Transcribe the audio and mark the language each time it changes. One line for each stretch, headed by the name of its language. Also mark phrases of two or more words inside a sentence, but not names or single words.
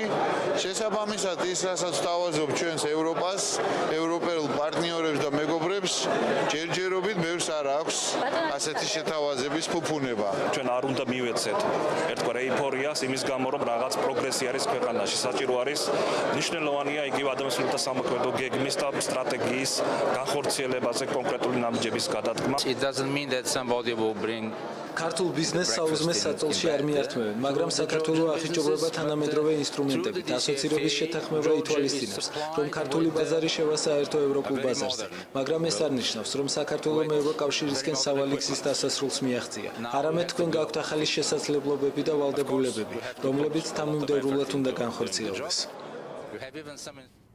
Georgian: შესაბამისად ის, რასაც ვთავაზობ ჩვენს ევროპას, ევროპელ პარტნიორებს და მეგობრებს, ჯერჯერობით ბევრს არ აქვს ასეთი შეთავაზების ფუფუნება. ჩვენ არ უნდა მივეცეთ ერთგვარ ეიფორიას იმის გამო, რომ რაღაც პროგრესი არის ქვეყანაში. საჭირო არის მნიშვნელოვანია იგივე ადამიანთა სამოქმედო გეგმის და სტრატეგიის განხორციელებაზე კონკრეტული ნაბიჯების გადადგმა.
English: It doesn't mean that somebody will bring
Georgian: ქართულ ბიზნესს საუზმეს საწოლში არ მიართმევენ, მაგრამ საქართველოს ახიჯობრება თანამედროვე ინსტრუმენტებით, ასოცირების შეთანხმება ითვალისწინებს, რომ ქართული ბაზარი შევასაერთო ევროპულ ბაზარზე, მაგრამ ეს არ ნიშნავს, რომ საქართველოს ევროკავშირისკენ სავალი გზის დასასრულს მიაღწია. არამედ თქვენ გაქვთ ახალი შესაძლებლობები და ვალდებულებები, რომლებიც თანმიმდევრულად უნდა განხორციელდეს.
English: you have even some